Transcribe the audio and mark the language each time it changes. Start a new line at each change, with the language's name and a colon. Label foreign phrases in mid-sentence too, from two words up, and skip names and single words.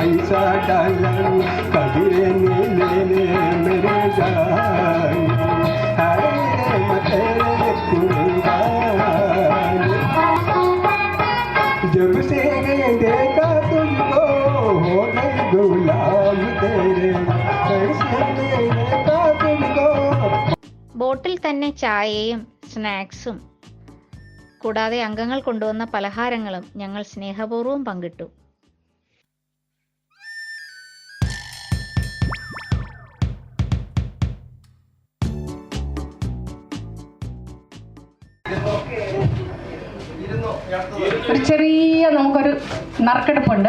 Hindi: सा डाला कभी नीले मेरे जान हाय तेरे कुर्बान जब से देखा तुमको हो गई गुलाम तेरे कैसे देखा तुमको.
Malayalam: ബോട്ടിൽ തന്നെ ചായയും സ്നാക്സും കൂടാതെ അംഗങ്ങൾ കൊണ്ടുവന്ന പലഹാരങ്ങളും ഞങ്ങൾ സ്നേഹപൂർവ്വം പങ്കിട്ടു. ഒരു ചെറിയ നമുക്കൊരു നറുക്കെടുപ്പുണ്ട്.